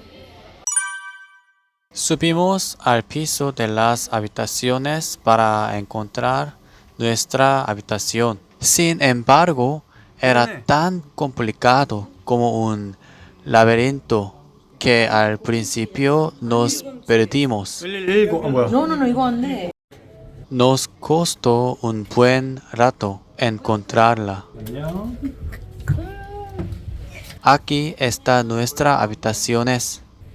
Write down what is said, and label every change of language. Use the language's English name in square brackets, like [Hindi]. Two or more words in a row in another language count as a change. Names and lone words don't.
[Spanish] Subimos al piso de las habitaciones para encontrar nuestra habitación. Sin embargo, era tan complicado como un laberinto que al principio nos perdimos. No, [Korean] 이거 안 돼. [Spanish] Nos costó un buen rato encontrarla. Aquí está nuestra habitaciones.